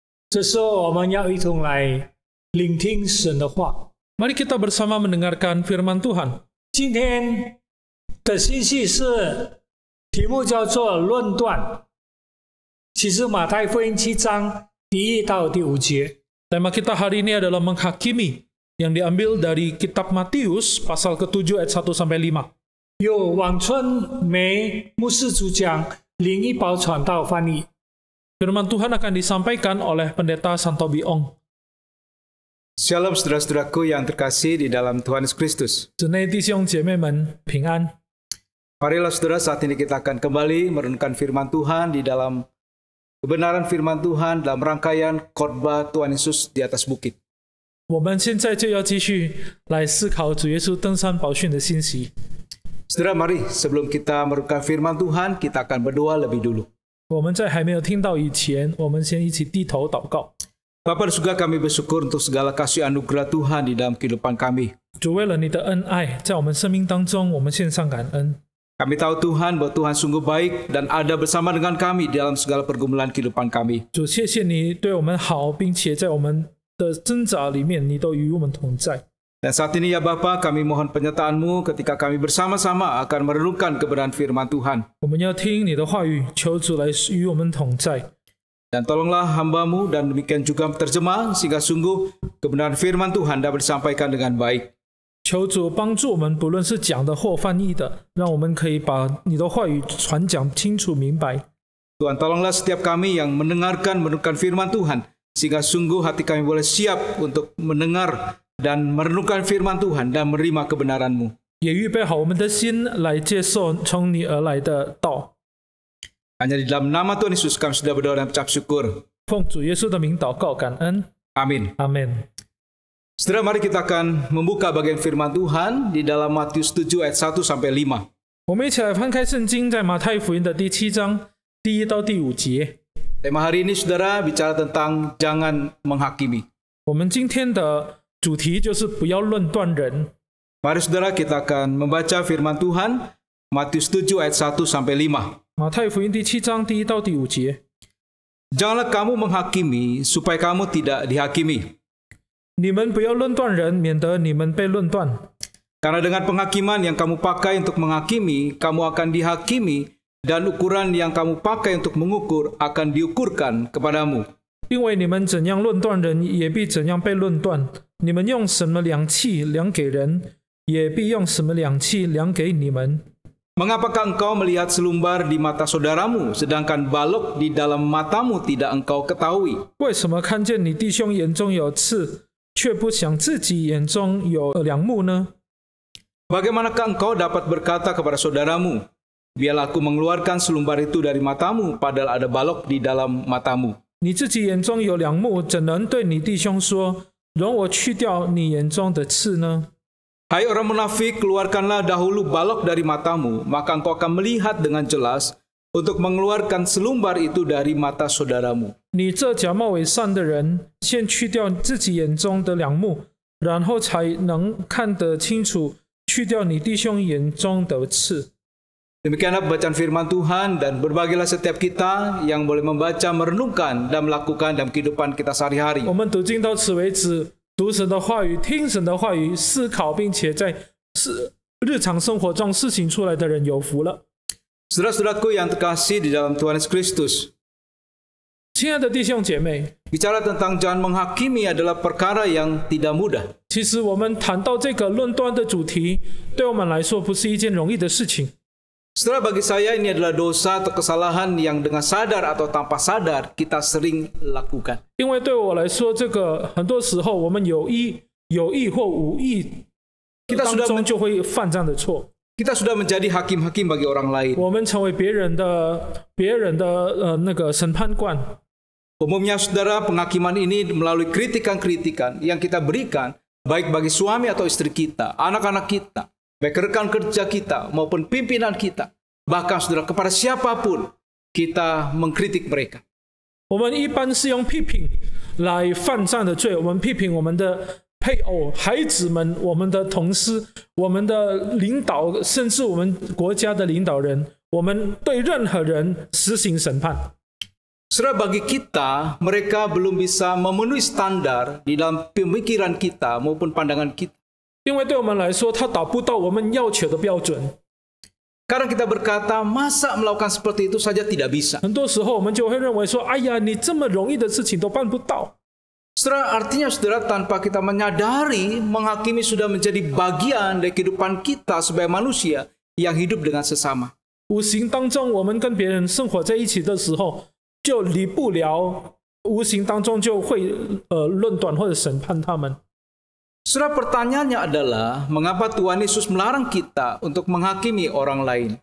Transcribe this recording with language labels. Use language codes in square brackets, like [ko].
[zh] 这时候，我们要一同来聆听神的话。 [id] Mari kita bersama mendengarkan firman Tuhan. [zh] 今天的信息是题目叫做论断。其实马太福音7章第1到第5节。 [id] Tema kita hari ini adalah menghakimi, yang diambil dari kitab Matius pasal ke-7 ayat 1 sampai 5. [zh] 由王春梅牧师主讲，林一宝传道翻译。 [id] Firman Tuhan akan disampaikan oleh pendeta Santobi Ong. Shalom saudara-saudaraku yang terkasih di dalam Tuhan Yesus Kristus. [zh] 姊妹弟兄姐妹们平安。 [id] Marilah saudara, saat ini kita akan kembali merenungkan firman Tuhan di dalam kebenaran firman Tuhan dalam rangkaian khotbah Tuhan Yesus di atas bukit. [zh] 我们现在就要继续来思考主耶稣登山宝训的信息。 [id] Saudara, mari sebelum kita merenungkan firman Tuhan, kita akan berdoa lebih dulu. [zh] 我们在还没有听到以前，我们先一起低头祷告。 [id] Bapa di surga, kami bersyukur untuk segala kasih anugerah Tuhan di dalam kehidupan kami. [zh] 主，为了你的恩爱，在我们生命当中，我们献上感恩。 [id] Kami tahu Tuhan bahwa Tuhan sungguh baik dan ada bersama dengan kami di dalam segala pergumulan kehidupan kami. [zh] 主，谢谢你对我们好，并且在我们的挣扎里面，你都与我们同在。 [id] Dan saat ini ya Bapa, kami mohon penyertaan-Mu ketika kami bersama-sama akan merenungkan kebenaran firman Tuhan. [zh] 我们要听你的话语，求主来与我们同在。 [id] Dan tolonglah hamba-Mu dan demikian juga terjemah sehingga sungguh kebenaran firman Tuhan dapat disampaikan dengan baik. [zh] 求主帮助我们，不论是讲的或翻译的，让我们可以把你的话语传讲清楚明白。 [id] Tuhan, tolonglah setiap kami yang merenungkan firman Tuhan sehingga sungguh hati kami boleh siap untuk mendengar dan merenungkan firman Tuhan dan menerima kebenaran-Mu. [zh] 也预备好我们的心来接受从你而来的道。 [id] Hanya di dalam nama Tuhan Yesus kami sudah berdoa dan ucap syukur. [zh] 奉主耶稣的名祷告，感恩， [id] Amin. [zh] 阿门。 [id] Saudara, mari kita akan membuka bagian firman Tuhan di dalam Matius 7 ayat 1 sampai 5. [zh] 我们一起来翻开圣经，在马太福音的第7章第1到第5节。 [id] Tema hari ini saudara bicara tentang jangan menghakimi. [zh] 我们今天的主题就是不要论断人。 [id] Mari saudara, kita akan membaca firman Tuhan Matius 7 ayat 1 sampai 5. [zh] 马太福音第7章第1到第5节。 [id] Janganlah kamu menghakimi supaya kamu tidak dihakimi. [zh] 你们不要论断人，免得你们被论断。 [id] Karena dengan penghakiman yang kamu pakai untuk menghakimi, kamu akan dihakimi, dan ukuran yang kamu pakai untuk mengukur akan diukurkan kepadamu. [zh] 因为你们怎样论断人，也必怎样被论断；你们用什么量器量给人，也必用什么量器量给你们。 [id] Mengapakah engkau melihat selumbar di mata saudaramu, sedangkan balok di dalam matamu tidak engkau ketahui? [zh] 为什么看见你弟兄眼中有刺，却不想自己眼中有梁木呢？ [id] Bagaimanakah engkau dapat berkata kepada saudaramu, biarlah aku mengeluarkan selumbar itu dari matamu, padahal ada balok di dalam matamu? [zh] 你自己眼中有梁木，怎能对你弟兄说，容我去掉你眼中的刺呢？ [id] Hai orang munafik, keluarkanlah dahulu balok dari matamu, maka engkau akan melihat dengan jelas untuk mengeluarkan selumbar itu dari mata saudaramu. [zh] 你这假冒伪善的人，先去掉自己眼中的梁木，然后才能看得清楚，去掉你弟兄眼中的刺。 [id] Demikianlah pembacaan firman Tuhan, dan berbahagialah setiap kita yang boleh membaca, merenungkan, dan melakukan dalam kehidupan kita sehari-hari. [zh] 我们读经到此为止，读神的话语，听神的话语，思考，并且在日常生活中事情出来的人有福了。 [id] Saudara-saudaraku yang terkasih di dalam Tuhan Yesus Kristus, [zh] 亲爱的弟兄姐妹， [id] bicara tentang jangan menghakimi adalah perkara yang tidak mudah. [zh] 其实我们谈到这个论断的主题，对我们来说不是一件容易的事情。 [id] Setelah bagi saya ini adalah dosa atau kesalahan yang dengan sadar atau tanpa sadar kita sering lakukan. [zh] 因为对我来说，这个很多时候我们有意或无意 [id] Kita [zh] 当 [id] sudah [zh] 中就会犯这样的错。 [id] Kita sudah menjadi hakim-hakim bagi orang lain. [zh] 我们成为别人的那个审判官。 [id] Umumnya saudara, penghakiman ini melalui kritikan-kritikan yang kita berikan baik bagi suami atau istri kita, anak-anak kita, baik rekan kerja kita maupun pimpinan kita, bahkan saudara kepada siapapun kita mengkritik mereka. [zh] 我们一般是用批评来犯这样的罪，我们批评我们的配偶、孩子们、我们的同事、我们的领导，甚至我们国家的领导人，我们对任何人实行审判。 [id] Saudara, bagi kita, mereka belum bisa memenuhi standar di dalam pemikiran kita maupun pandangan kita. [zh] 因为对我们来说，他达不到我们要求的标准。 [id] Kadang kita berkata, masa melakukan seperti itu saja tidak bisa. [zh] 很多时候，我们就会认为说：“哎呀，你这么容易的事情都办不到。” [id] Saudara, artinya saudara tanpa kita menyadari, menghakimi sudah menjadi bagian dari kehidupan kita sebagai manusia yang hidup dengan sesama. [zh] 无形当中，我们跟别人生活在一起的时候，就离不了，无形当中就会论断或者审判他们。 [id] Saudara, pertanyaannya adalah, mengapa Tuhan Yesus melarang kita untuk menghakimi orang lain?